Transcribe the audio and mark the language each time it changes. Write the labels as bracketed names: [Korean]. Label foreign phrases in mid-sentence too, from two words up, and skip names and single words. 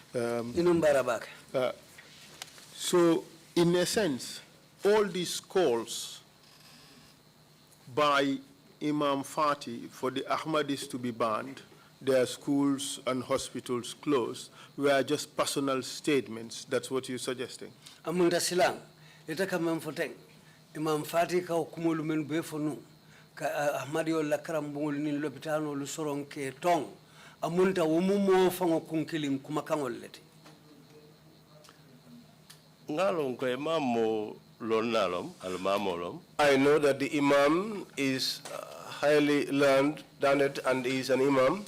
[English] So, in a sense, all these calls by Imam Fati for the Ahmadis to be banned, their schools and hospitals closed, were just personal statements. That's what you're suggesting? [Mandingo] Amunda silang, ita kamem foteng. Imam Fati ka hukumulu men befonu ka Ahmadiyo la karambungul nin lopitano lu soron ke tong amunta wumumo fango kunkilim kumakangol leti. Ngalong ko imam mo lonalom almamolom. [English] I know that the imam is highly learned, done it, and is an imam.